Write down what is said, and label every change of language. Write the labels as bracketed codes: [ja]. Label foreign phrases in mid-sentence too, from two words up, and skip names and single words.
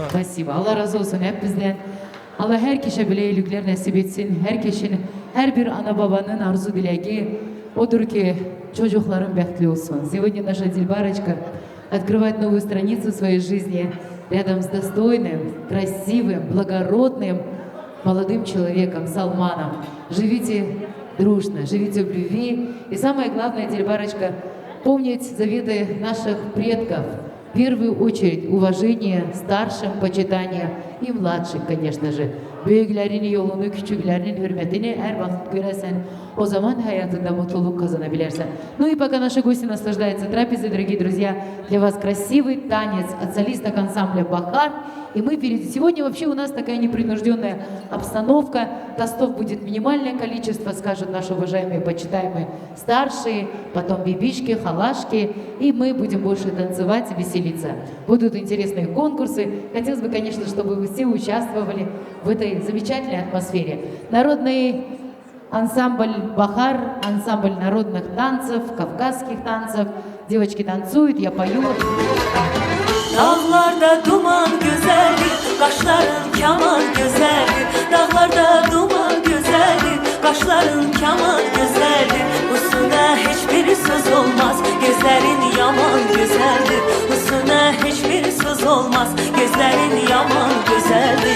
[ru] Спасибо. [tr] Allah razı olsun hep bizden. Allah her kişiye bile iyilikler nasip etsin. Her kişinin, her bir ana babanın arzu dileği odur ki çocukların bekli olsun. [ru] Сегодня наша Дильбарочка открывает новую страницу в своей жизни рядом с достойным, красивым, благородным молодым человеком, Салманом. Живите дружно, живите в любви. И самое главное, Дильбарочка, помнить заветы наших предков. В первую очередь уважение старшим, почитание и младших, конечно же. [tr] Büyüklerin yolunu, küçüklerin hürmetini her vakit göresen, o zaman hayatında mutluluk kazanabilirsin. [ru] Ну и пока наши гости наслаждаются трапезой, дорогие друзья, для вас красивый танец от солисток ансамбля «Бахар». И мы сегодня вообще у нас такая непринужденная обстановка. Тостов будет минимальное количество, скажут наши уважаемые, почитаемые старшие, потом бибишки, халашки. И мы будем больше танцевать и веселиться. Будут интересные конкурсы. Хотелось бы, конечно, чтобы вы все участвовали в этой замечательной атмосфере. Народный ансамбль «Бахар», ансамбль народных танцев, кавказских танцев. Девочки танцуют, я пою. [tr] Dağlarda duman güzeldir, kaşların kaman güzeldir. Dağlarda duman güzeldir, kaşların kaman güzeldir. Üstüne hiçbir söz olmaz, gözlerin yaman güzeldir. Üstüne hiçbir söz olmaz, gözlerin yaman güzeldir.